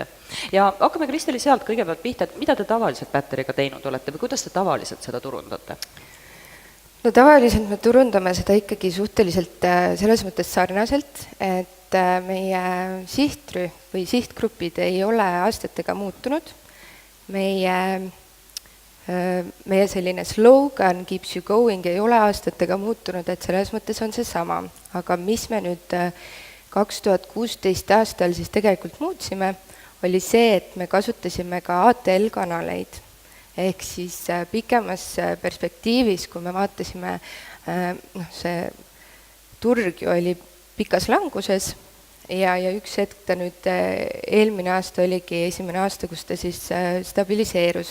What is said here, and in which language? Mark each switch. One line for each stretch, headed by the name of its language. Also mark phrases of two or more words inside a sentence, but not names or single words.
Estonian: Ja hakkame Kristeli sealt kõigepealt pihta, et mida te tavaliselt batteriga teinud olete või kuidas te tavaliselt seda turundate? No tavaliselt me turundame seda ikkagi suhteliselt selles mõttes sarnaselt, et meie sihtrühm või sihtgrupid ei ole aastatega muutunud. Meie selline slogan
English: keeps you going
Estonian: ei ole aastatega muutunud, et selles mõttes on see sama. Aga mis me nüüd 2016 aastal siis tegelikult muutsime, oli see, et me kasutasime ka ATL-kanaleid. Ehk siis pikemas perspektiivis, kui me vaatasime, see turg ju oli pikas languses ja üks hetk ta nüüd eelmine aasta oligi esimene aasta, kus ta siis stabiliseerus.